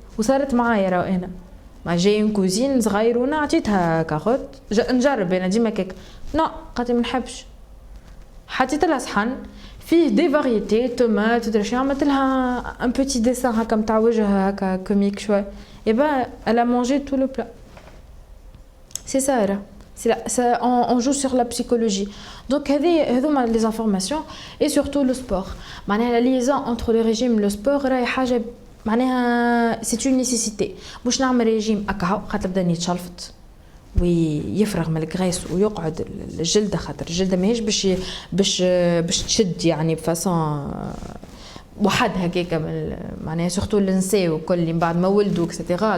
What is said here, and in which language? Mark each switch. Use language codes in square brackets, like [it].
[ar] وصارت معايا راه انا ما جاي كوزين صغيرونه عطيتها كاروت نجرب انا ديما كيك، نو قالت ما نحبش. حطيت لها صحن فيه دي فاريتي طوماط ودرش، عملت لها ان بوتي ديسان هكا نتاع وجه هكا كوميك شوي، اي با [fr] elle a mangé tout le plat. C'est ça là. On joue sur la psychologie. Donc [ar] هذوما [fr] les informations et surtout le sport. [ar] معناها [fr] la liaison entre le régime le sport [ar] راهي حاجه معناها [fr] c'est une nécessité. [ar] مش نعمل ريجيم اكاو خاطر بدني يتشلفط ويفرغ من الكريس ويقعد الجلده، خاطر الجلده ماهيش باش تشد يعني بفاسون وحد هكاك معناها سورتو النساء وكل اللي بعد ما ولدوا اكسيتيرا.